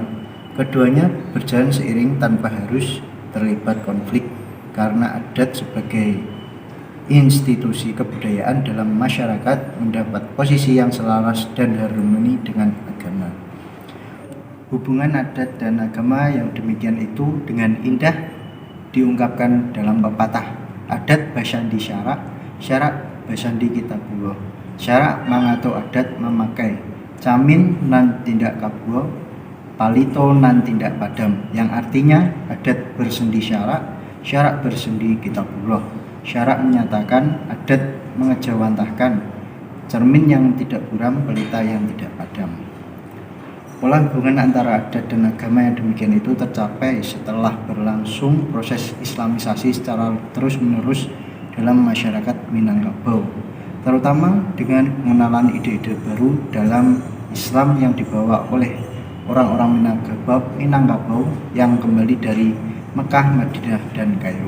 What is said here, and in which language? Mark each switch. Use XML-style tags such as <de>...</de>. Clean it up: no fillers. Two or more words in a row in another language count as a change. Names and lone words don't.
<id>Keduanya berjalan seiring tanpa harus terlibat konflik karena adat sebagai institusi kebudayaan dalam masyarakat mendapat posisi yang selaras dan harmoni dengan agama. Hubungan adat dan agama yang demikian itu dengan indah diungkapkan dalam pepatah,</id> <min>adat basandi syarak, syarak basandi kitabullah, syarak mangato adat memakai, camin nan tindak kabuah, palito nan tindak padam,</min> <id>yang artinya adat bersendi syarak, syarak bersendi kitabullah. Syarak menyatakan, adat mengejawantahkan, cermin yang tidak buram, pelita yang tidak padam. Pola hubungan antara adat dan agama yang demikian itu tercapai setelah berlangsung proses islamisasi secara terus-menerus dalam masyarakat Minangkabau, terutama dengan pengenalan ide-ide baru dalam Islam yang dibawa oleh orang-orang Minangkabau yang kembali dari Mekah, Madinah, dan Kairo.</id>